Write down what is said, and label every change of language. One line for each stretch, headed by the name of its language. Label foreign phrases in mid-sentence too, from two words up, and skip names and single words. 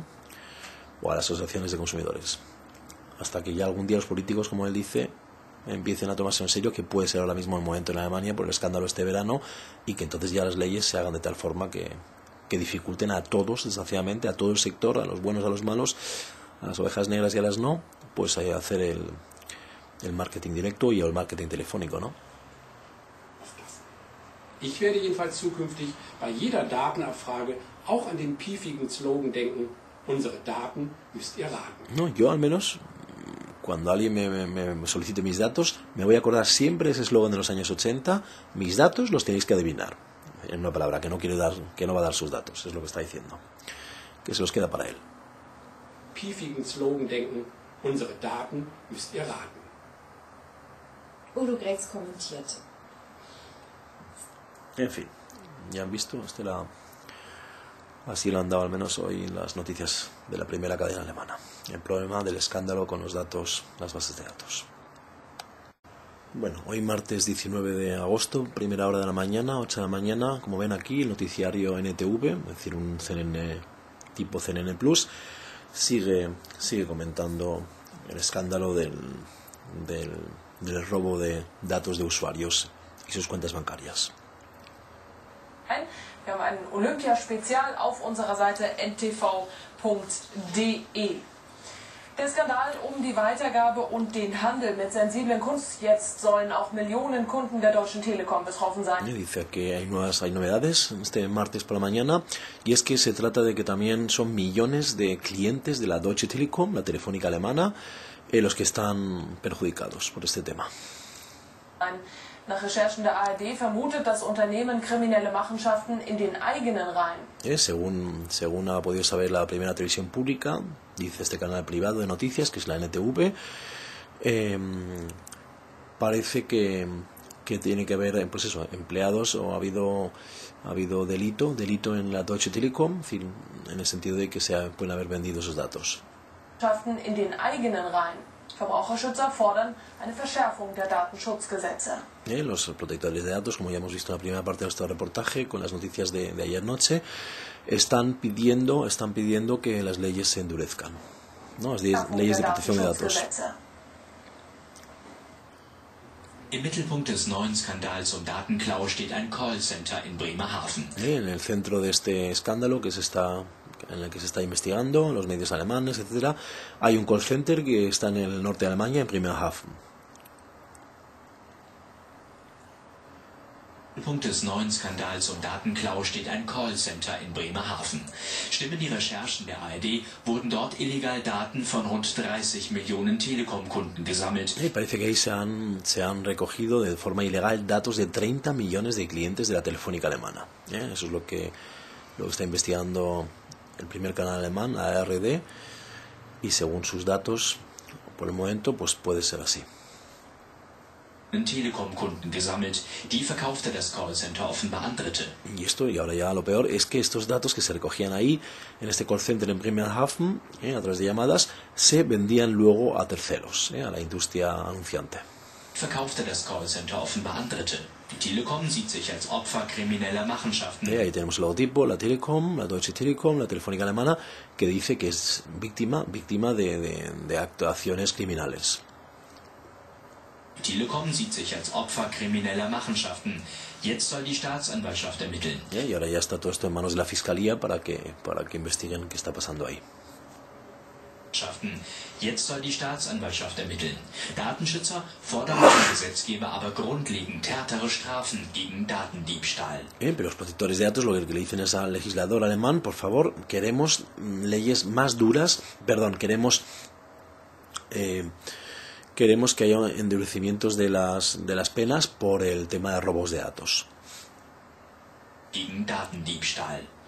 Spanish: O a las asociaciones de consumidores. Hasta que ya algún día los políticos, como él dice, empiecen a tomarse en serio, que puede ser ahora mismo el momento en Alemania por el escándalo este verano, y que entonces ya las leyes se hagan de tal forma que dificulten a todos, desgraciadamente, a todo el sector, a los buenos, a los malos, a las ovejas negras y a las no, pues hacer el marketing directo y el marketing telefónico, ¿no?
German: Ich werde jedenfalls zukünftig bei jeder Datenabfrage auch an den piefigen Slogan denken, unsere Daten müsst ihr raten.
Spanish: No, yo al menos, cuando alguien me solicite mis datos, me voy a acordar siempre de ese eslogan de los años 80, mis datos los tenéis que adivinar. En una palabra, que no va a dar sus datos, es lo que está diciendo, que se los queda para él.
German: Piefigen Slogan denken, unsere Daten müsst ihr raten. Udo Gretz kommentierte.
Spanish: En fin, ya han visto, así lo han dado al menos hoy las noticias de la primera cadena alemana. El problema del escándalo con los datos, las bases de datos. Bueno, hoy martes 19 de agosto, primera hora de la mañana, 8 de la mañana, como ven aquí, el noticiario NTV, es decir, un CNN tipo CNN Plus, sigue comentando el escándalo del robo de datos de usuarios y sus cuentas bancarias.
German: Wir haben ein Olympia-Spezial auf unserer Seite ntv.de. Der Skandal um die Weitergabe und den Handel mit sensiblen Kunst. Jetzt sollen auch Millionen Kunden der Deutschen Telekom betroffen sein.
Spanish: Dice que hay novedades este martes por la mañana, y es que se trata de que también son millones de clientes de la Deutsche Telekom, la telefónica alemana, los que están perjudicados por este tema.
German: Nach Recherchen der ARD vermutet das Unternehmen kriminelle Machenschaften in den eigenen Reihen.
Spanish: Según ha podido saber la primera televisión pública, dice este canal privado de noticias, que es la NTV, parece que tiene que haber, pues eso, empleados, o ha habido delito en la Deutsche Telekom, en fin, en el sentido de que pueden haber vendido esos datos.
German: In den eigenen Reihen. Verbraucherschützer fordern eine Verschärfung der Datenschutzgesetze.
Spanish: Los protectores de datos, como ya hemos visto en la primera parte de nuestro reportaje con las noticias de ayer noche, están pidiendo que las leyes se endurezcan, ¿no? Las leyes de protección de datos.
German: Im Mittelpunkt des neuen Skandals um Datenklau steht ein Callcenter in Bremerhaven.
Spanish: En el centro de este escándalo en el que se está investigando, los medios alemanes, etcétera, hay un call center que está en el norte de Alemania, en Bremerhaven.
German: Im Mittelpunkt des neuen Skandals um Datenklau steht ein Callcenter in Bremerhaven. Stimmen die Recherchen der ARD, wurden dort illegal Daten von rund 30 Millionen Telekom-Kunden gesammelt.
Spanish: Parece que ahí se han recogido de forma ilegal datos de 30 millones de clientes de la telefónica alemana. Eso es lo que está investigando el primer canal alemán, la ARD, y según sus datos, por el momento, pues puede ser así.
German: Telekom-Kunden gesammelt, die verkaufte das Callcenter offenbar an Dritte.
Spanish: Y ahora ya lo peor, es que estos datos que se recogían ahí, en este call center en Bremerhaven, a través de llamadas, se vendían luego a terceros, a la industria anunciante.
German: Verkaufte das Callcenter offenbar an Dritte. Die Telekom sieht sich als Opfer krimineller Machenschaften.
Spanish: Ahí tenemos el logotipo, la Telekom, la Deutsche Telekom, la telefónica alemana, que dice que es víctima de actuaciones criminales.
German: Die Telekom sieht sich als Opfer krimineller Machenschaften. Jetzt soll die Staatsanwaltschaft ermitteln.
Spanish: Y ahora ya está todo esto en manos de la Fiscalía para que investiguen qué está pasando ahí.
German: Jetzt soll die Staatsanwaltschaft ermitteln. Datenschützer fordern vom Gesetzgeber aber grundlegend härtere Strafen gegen Datendiebstahl.
Spanish: Pero los protectores de datos lo que le dicen es al legislador alemán: por favor, queremos leyes más duras, queremos que haya endurecimientos de las penas por el tema de robos de datos.
German: Gegen Datendiebstahl.